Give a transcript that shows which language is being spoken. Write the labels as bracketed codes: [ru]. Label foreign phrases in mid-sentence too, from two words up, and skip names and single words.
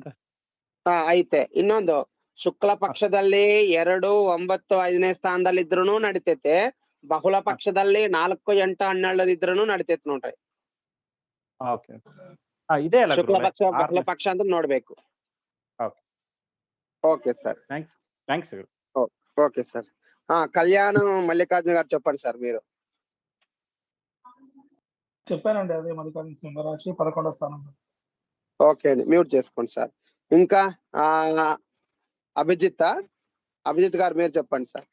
[kn] ಐತೆ. ಇನ್ನೊಂದು ಶುಕ್ಲ ಪಕ್ಷದಲ್ಲಿ 2, 9, 5ನೇ ಸ್ಥಾನದಲ್ಲಿ ಇದ್ರೂನು ನಡಿತೈತೆ. ಬಹುಳ ಪಕ್ಷದಲ್ಲಿ 4, 8, 12 ಇದ್ರೂನು ನಡಿತೈತೆ ನೋಡ್ರಿ. ಇದೆ ಅಲ್ಲ ಶುಕ್ಲ ಪಕ್ಷ ಬಹುಳ ಪಕ್ಷ ಅಂತ ನೋಡ್ಬೇಕು. [te] ఓకే సార్, థ్యాంక్స్. ఓకే సార్. కళ్యాణ్ మల్లికార్జున గారు చెప్పండి సార్ మీరు. చెప్పానండి, అదే మల్లికార్జున సింహరాశి 11వ స్థానంలో. ఓకే అండి, మ్యూట్ చేసుకోండి సార్. ఇంకా అభిజిత్ గారు మీరు చెప్పండి సార్.